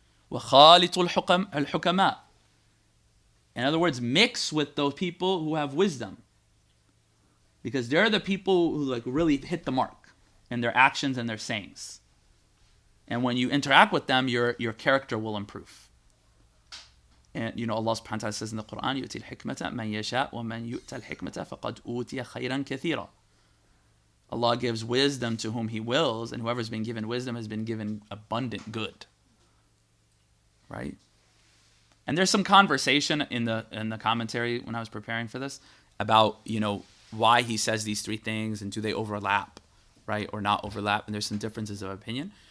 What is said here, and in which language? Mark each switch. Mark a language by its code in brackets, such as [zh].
[ar] وَخَالِطُ الْحُكَمَاء. [en] In other words, mix with those people who have wisdom. Because they're the people who really hit the mark in their actions and their sayings. And when you interact with them, your character will improve. And Allah subhanahu wa ta'ala says in the Quran, [ar] يُؤْتِي الْحِكْمَةَ مَنْ يَشَاءُ وَمَنْ يُؤْتَ الْحِكْمَةَ فَقَدْ أُوتِيَ خَيْرًا كَثِيرًا. [en] Allah gives wisdom to whom He wills, and whoever's been given wisdom has been given abundant good. Right? And there's some conversation in the commentary when I was preparing for this about, why he says these three things and do they overlap, right, or not overlap, and there's some differences of opinion.